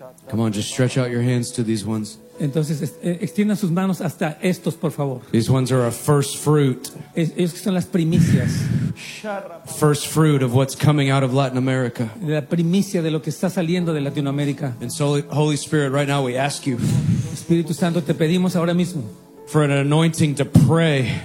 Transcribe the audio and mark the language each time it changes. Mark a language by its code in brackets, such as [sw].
[en] Come on, just stretch out your hands to these ones. [es] Entonces, extiendan sus manos hasta estos, por favor. [en] These ones are a first fruit. [es] Ellos son las primicias. [en] First fruit of what's coming out of Latin America. [es] La primicia de lo que está saliendo de Latinoamérica. [en] And so, Holy Spirit, right now we ask you. [es] Espíritu Santo, te pedimos ahora mismo. [en] For an anointing to pray.